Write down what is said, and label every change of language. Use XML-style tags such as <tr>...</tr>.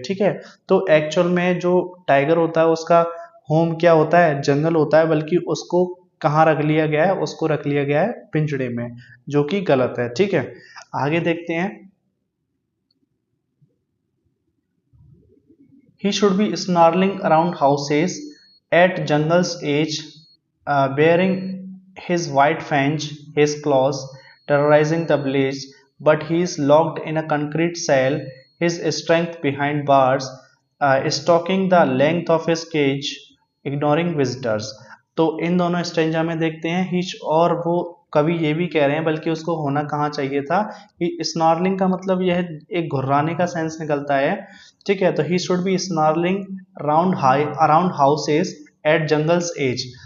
<hi>ठीक है, तो एक्चुअल में जो टाइगर होता है उसका होम क्या होता है, जंगल होता है, बल्कि उसको कहाँ रख लिया गया है, उसको रख लिया गया है पिंजड़े में, जो कि गलत है। ठीक है, आगे देखते हैं।</hi> <en>He should be snarling around houses at jungle's edge bearing his white fangs, his claws, terrorizing the village, but he is locked in a concrete cell, his strength behind bars, stalking the length of his cage, ignoring visitors.</en> <hi>तो इन दोनों stanza में देखते हैं hitch, और वो कवि ये भी कह रहे हैं बल्कि उसको होना कहाँ चाहिए था कि स्नॉर्लिंग का मतलब यह एक घुर्राने का सेंस निकलता है, ठीक है। तो</hi> <en>He should be snarling around houses at jungle's edge.</en>